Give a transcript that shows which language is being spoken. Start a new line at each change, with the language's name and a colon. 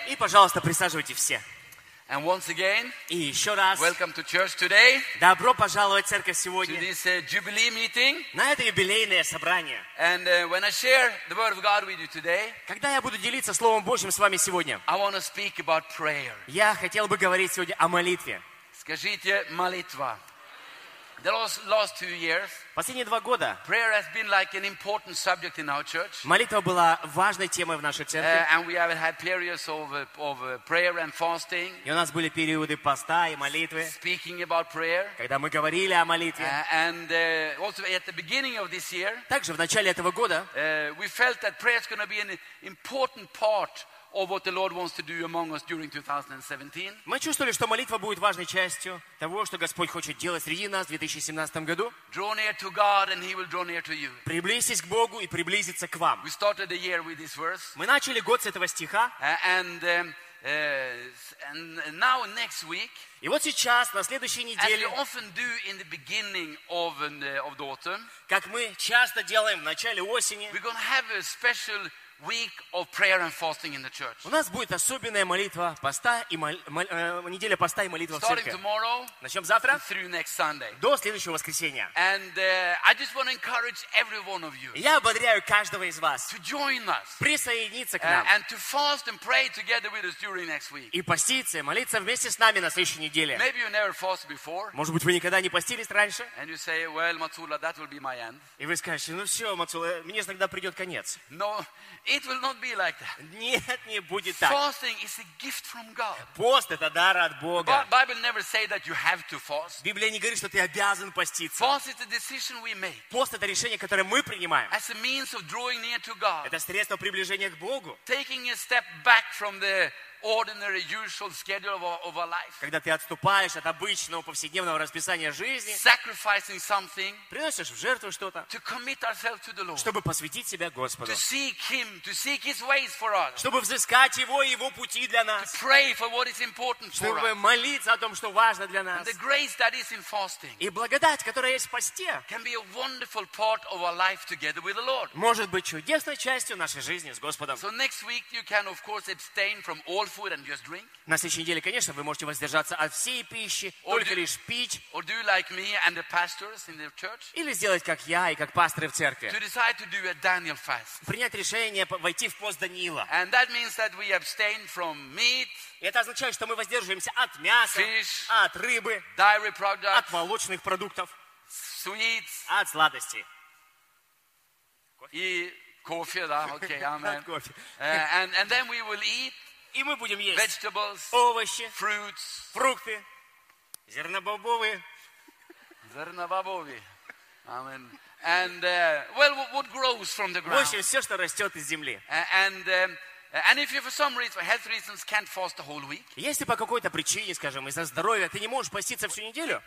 Russian: И, пожалуйста, присаживайтесь все.
English: And once again,
Russian: и еще раз,
English: welcome to church today.
Russian: Добро пожаловать в церковь сегодня.
English: To this jubilee meeting.
Russian: На это юбилейное собрание.
English: And when I share the word of God with you today,
Russian: когда я буду делиться словом Божьим с вами сегодня,
English: I want to speak about prayer.
Russian: Я хотел бы говорить сегодня о молитве. Скажите молитва.
English: The last 2 years.
Russian: Последние 2 года.
English: Prayer has been like an important subject in our church.
Russian: Молитва была важной темой в нашей церкви.
English: And we have had periods of prayer and fasting.
Russian: И у нас были периоды поста и молитвы.
English: Speaking about prayer.
Russian: Когда мы говорили о молитве.
English: And also at the beginning of this year.
Russian: Также в начале этого года.
English: We felt that prayer is going to be an important part of what the Lord wants to do among us during 2017.
Russian: Мы чувствовали, что молитва будет важной частью того, что Господь хочет делать среди нас в 2017 году.
English: Draw near to God and He will draw near to you.
Russian: Приблизьтесь к Богу и приблизиться к вам.
English: We started the year with this verse.
Russian: Мы начали год с этого стиха.
English: And now next week.
Russian: И вот сейчас, на следующей неделе,
English: as we often do in the beginning of the autumn,
Russian: как мы часто делаем в начале осени,
English: we're going to have a special week of prayer and fasting in the church.
Russian: У нас будет особенная молитва, поста и неделя поста и молитва в церкви. Начнем завтра.
English: Through next Sunday.
Russian: До следующего воскресенья.
English: And I just want to encourage every one of you.
Russian: Я ободряю каждого из вас.
English: To join us.
Russian: Присоединиться к нам.
English: And to fast and pray together with us during next week.
Russian: И поститься, молиться вместе с нами на следующей неделе.
English: Maybe you never fasted before.
Russian: Может быть, вы никогда не постились раньше?
English: And you say, well, Matsula, that will be my end.
Russian: И вы скажете: ну все, Matsula, мне тогда придет конец.
English: No. It will not be like that.
Russian: Нет, не будет так.
English: Fasting is a gift from God.
Russian: Пост — это дар от Бога.
English: Bible never say that you have to fast.
Russian: Библия не говорит, что ты обязан поститься.
English: Fast is a decision we make.
Russian: Пост — это решение, которое мы принимаем.
English: As a means of drawing near to God.
Russian: Это средство приближения к Богу.
English: Taking a step back from the ordinary, usual schedule of our life.
Russian: Когда ты отступаешь от обычного повседневного расписания жизни,
English: sacrificing something,
Russian: приносишь в жертву что-то,
English: to commit ourselves to the Lord,
Russian: чтобы посвятить себя Господу,
English: to seek Him, to seek His ways for us,
Russian: чтобы взыскать Его и Его пути для нас,
English: to pray for what is important for us,
Russian: чтобы молиться о том, что важно для нас,
English: and the grace that is in fasting,
Russian: и благодать, которая есть в посте,
English: can be a wonderful part of our life together with the Lord,
Russian: может быть чудесной частью нашей жизни с Господом.
English: So next week you can, of course, abstain from all food and just drink.
Russian: На следующей неделе, конечно, вы можете воздержаться от всей пищи, только лишь пить.
English: Or do like me and the pastors in the church.
Russian: Или сделать как я и как пасторы в церкви.
English: To decide to do a Daniel fast.
Russian: Принять решение войти в пост Даниила.
English: And that means that we abstain from meat.
Russian: И это означает, что мы воздерживаемся от мяса,
English: fish,
Russian: от рыбы,
English: dairy products,
Russian: от молочных продуктов,
English: sweets,
Russian: от сладостей. И кофе, да, окей, амен. От кофе.
English: And then we will eat.
Russian: И мы будем есть
English: vegetables,
Russian: овощи,
English: fruits,
Russian: фрукты, зернобобовые. Зернобобовые.
English: Amen. And what grows from the ground?
Russian: В общем, все, что растет из земли.
English: And And if you for some reason, for health reasons, can't fast the whole week,
Russian: если по какой-то причине, скажем, из-за здоровья ты не можешь поститься всю неделю,